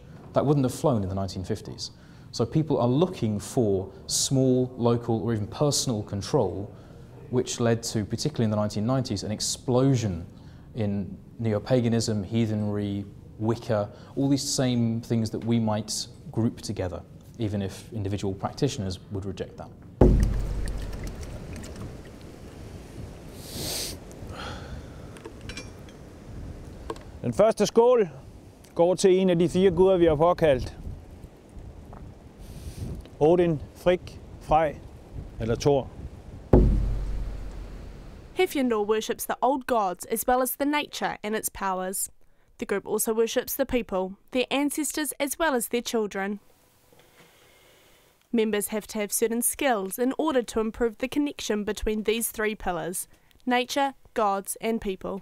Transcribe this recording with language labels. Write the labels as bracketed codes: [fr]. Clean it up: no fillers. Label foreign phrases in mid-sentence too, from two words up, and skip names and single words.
[en] That wouldn't have flown in the 1950s. So people are looking for small, local or even personal control, which led to, particularly in the 1990s, an explosion in neo-paganism, heathenry, Wicca, all these same things that we might group together, even if individual practitioners would reject that. [da] Den første skål går til en af de 4 guder, vi har påkaldt. Odin, Frigg, Frej eller Thor. [en] Hefjendur worships the old gods as well as the nature and its powers. The group also worships the people, their ancestors as well as their children. Members have to have certain skills in order to improve the connection between these 3 pillars: nature, gods and people.